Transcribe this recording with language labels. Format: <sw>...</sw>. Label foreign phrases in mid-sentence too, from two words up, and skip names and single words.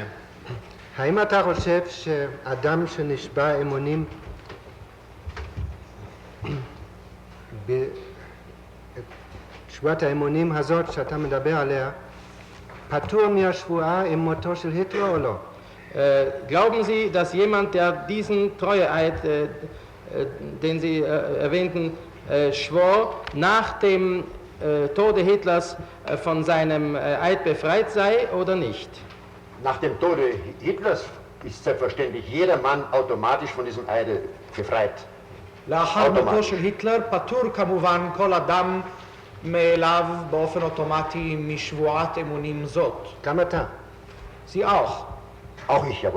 <he>האם אתה חושב שאדם שנשבע אמונים בשבועת האמונים הזאת שאתה מדבר עליה פטור מהשבועה עם מותו של היטלר או לא?</he> <de>Glauben Sie, dass jemand, der diesen Treueeid, den Sie erwähnten, schwor, nach dem Tode Hitlers von seinem Eid befreit sei oder nicht? Nach dem Tode Hitlers ist selbstverständlich jeder Mann automatisch von diesem Eide befreit.</de> <he>לאחר מותו של היטלר פטור כמובן כל אדם מאליו באופן אוטומטי משבועת אמונים זאת. גם אתה?</he> <de>Sie auch. Auch ich, jawohl.</de>